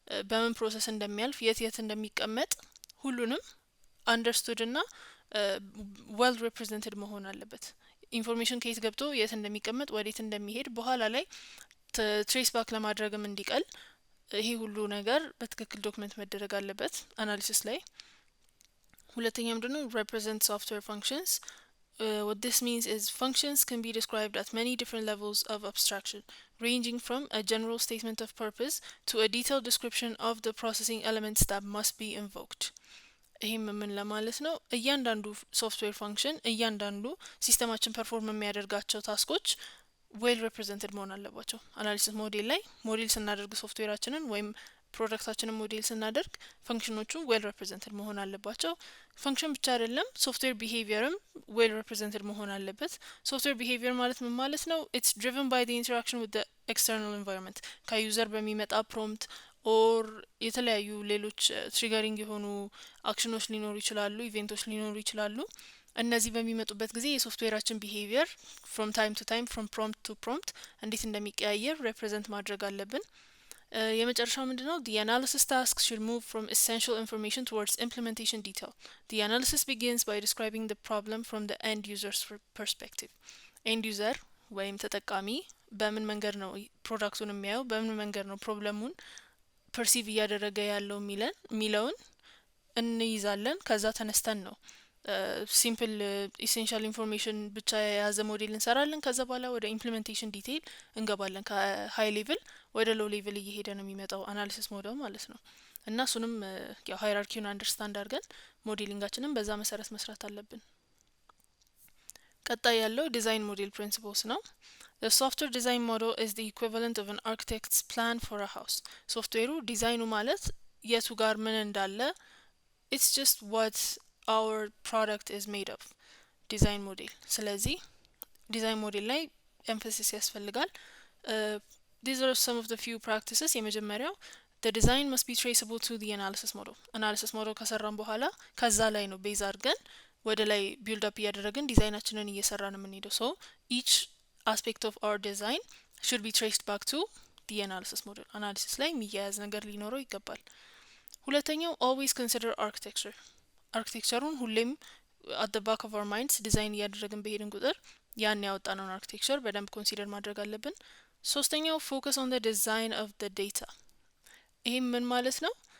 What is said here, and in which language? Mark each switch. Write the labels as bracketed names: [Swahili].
[Amharic] በምን ፕሮሰስ እንደሚያልፍ የት እንደሚቀመጥ ሁሉንም አንደርስቱድ እና ዌል ሪፕሬዘንትድ መሆን አለበት። ኢንፎርሜሽን ከየት ገብቶ የት እንደሚቀመጥ ወዴት እንደሚሄድ በኋላ ላይ ትሬስ ባክ ለማድረግም እንዲቀል ይሄ ሁሉ ነገር በትክክል ዶክመንት መደረግ አለበት አናሊሲስ ላይ። ሁለተኛ ምንድነው? [English] represent software functions. What this means is functions can be described at many different levels of abstraction, ranging from a general statement of purpose to a detailed description of the processing elements that must be invoked. [Amharic] ይሄም ምን ለማለት ነው? እያንዳንዱ ሶፍትዌር ፋንክሽን እያንዳንዱ ሲስተማችን ፐርፎርም የሚያደርጋቸው ታስኮች ዌል ሪፕሬዘንትድ መሆን አለባቸው። አናሊሲስ ሞዴል ላይ ሞዴል ስናደርግ ሶፍትዌራችንን ወይም ፕሮዳክታችንን ሞዴል ስናደርግ ፈንክሽኖቹ ዌል ሪፕሬዘንትድ መሆን አለባቸው። ፈንክሽን ብቻ አይደለም ሶፍትዌር ቢሄቪየርም ዌል ሪፕሬዘንትድ መሆን አለበት። ሶፍትዌር ቢሄቪየር ማለት ምን ማለት ነው? [English] ኢትስ ድሪቨን ባይ ዘ ኢንተራክሽን ዊዝ ዘ ኤክስተርናል ኤንቫይሮንመንት [Amharic] ከዩዘር በሚመጣ ፕሮምፕት ኦር የተለያዩ ሌሎች ትሪገሪንግ የሆኑ አክሽኖች ሊኖሩ ይችላሉ ኢቬንቶች ሊኖሩ ይችላሉ። እነዚህ በሚመጡበት ጊዜ የሶፍትዌራችን ቢሄቪየር [English] ፍሮም ታይም ቱ ታይም ፍሮም ፕሮምፕት ቱ ፕሮምፕት [Amharic] እንዴት እንደሚቀያየር ሪፕሬዘንት ማድረግ አለብን። የመጨረሻው ምንድነው? [English] the analysis tasks should move from essential information towards implementation detail. The analysis begins by describing the problem from the end user's perspective. [Amharic] end user ወይም ተጠቃሚ በምን መንገድ ነው ፕሮዳክቱን የሚያየው በምን መንገድ ነው ፕሮብለሙን ፐርሲቭ እያደረገ ያለው ሚለውን እንይዛለን። ከዛ ተነስተን ነው ሲምፕል ኢሴንሻል ኢንፎርሜሽን ብቻ የያዘ ሞዴል እንሰራለን። ከዛ በኋላ ወደ ኢምፕሊሜንቴሽን ዲቴይል እንገባለን። ከሃይ ሌቭል ወደ ሎው ሌቭል እየሄደ ነው የሚመጣው አናሊሲስ ሞዴል ማለት ነው። እና እሱንም ያው ሃይራርኪውን አንደርስታንድ አድርገን ሞዴሊንጋችንን በዛ መሰረት መስራት አለብን። ቀጣይ ያለው ዲዛይን ሞዴል ፕሪንሲፕልስ ነው። [English] The software design model is the equivalent of an architect's plan for a house. [Amharic] ሶፍትዌሩ ዲዛይኑ ማለት የቱ ጋር ምን እንዳለ [English] it's just what our product is made of. [Amharic] ዲዛይን ሞዴል ስለዚህ ዲዛይን ሞዴል ላይ ኤምፋሲስ ያስፈልጋል። [English] these are some of the few practices. [Amharic] የመጀመሪያው [English] the design must be traceable to the analysis model. analysis model [Amharic] ከሰራን በኋላ ከዛ ላይ ነው ቤዝ አድርገን ወደ ላይ ቢልድ አፕ እያደረግን ዲዛይናችንን እየሰራን የምንሄደው። [English] so each aspect of our design should be traced back to the analysis model. [Amharic] analysis ላይ የሚያያዝ ነገር ሊኖረው ይገባል። ሁለተኛው [English] always consider architecture. [Amharic] አርኪቴክቸሩን ሁሌም [English] at the back of our minds [Amharic] ዲዛይን እያደረግን በሄድን ቁጥር ያን ያወጣነውን አርኪቴክቸር በደንብ ኮንሲደር ማድረግ አለብን። ሶስተኛው [English] focus on the design of the data. [Amharic] ይሄም ምን ማለት ነው?